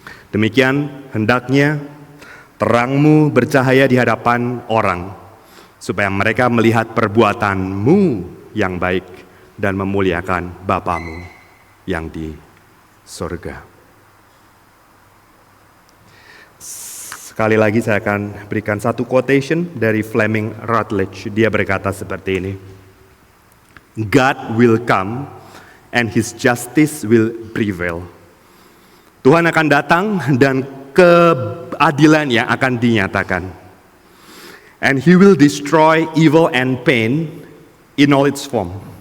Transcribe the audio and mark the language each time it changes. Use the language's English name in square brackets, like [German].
[Indonesian] Demikian hendaknya terangmu bercahaya di hadapan orang, supaya mereka melihat perbuatanmu yang baik dan memuliakan Bapamu yang di surga. Sekali lagi saya akan berikan satu quotation dari Fleming Rutledge. Dia berkata seperti ini. [English] God will come and His justice will prevail. [Indonesian] Tuhan akan datang dan keadilannya akan dinyatakan. [English] And He will destroy evil and pain in all its form.